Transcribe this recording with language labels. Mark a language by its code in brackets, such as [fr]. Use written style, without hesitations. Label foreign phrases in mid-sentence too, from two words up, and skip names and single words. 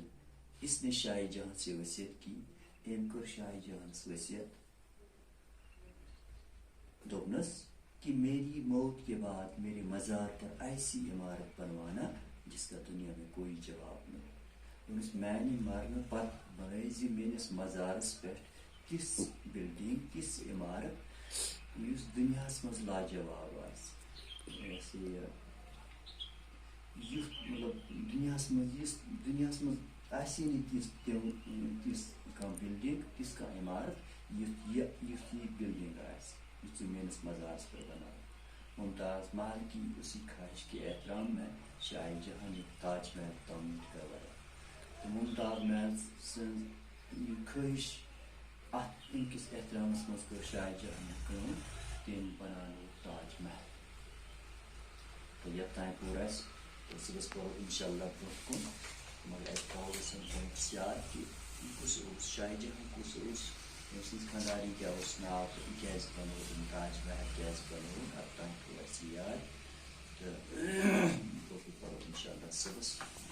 [ur] اس نے شاہ جہاں سے وصیت کی۔ [ks] ام کر شاہ جہاں وصیت دوپنس [ur] کہ میری موت کے بعد میرے مزار پر ایسی عمارت بنوانا جس کا دنیا میں کوئی جواب نہ ہو. [ks] اس میانہ مرنے پتہ بنٲیزِ میٲنِس مزارس پٮ۪ٹھ تِژھ بلڈنگ تِژھ عمارت یُس دُنیاہس منٛز لاجواب آسہِ. ایسے یُتھ مطلب دُنیاہس منٛز آسہِ نہٕ تِژھ کانٛہہ بلڈنگ تِژھ کانٛہہ عمارت یُتھ یہِ بلڈنگ آسہِ یُتھ ژٕ میٲنِس مزارس پٮ۪ٹھ بناو. [ur] ممتاز محل کی اسی خواہش کے احترام میں شاہ جہاں نے تاج محل تعمیر کروایا. [ks] تو ممتاز محل سٕنٛز یہِ خٲہش اتھ امہِ کِس احترامس منٛز کٔر شاہ جہاں کٲم تٔمۍ بناونو تاج محل. تو یتھ تام پوٚر اَسہِ تہٕ صُبحس پرو [ar] انشاء اللہ [ks] برونٛہہ کُن. مگر اَسہِ تھاوو أسۍ پویِنٹس یاد کہِ یہِ کُس اوس شاہ جہاں کُس اوس أمۍ سٕنٛز خانٛدارِنۍ کیٛاہ اوس ناو تہٕ یہِ کیٛازِ بنوو أمۍ تاج محل کیٛازِ بنوو اتھ تام تھوٚو اَسہِ یاد تہٕ باقٕے پرو [ar] انشاء اللہ [ks] صُبحس.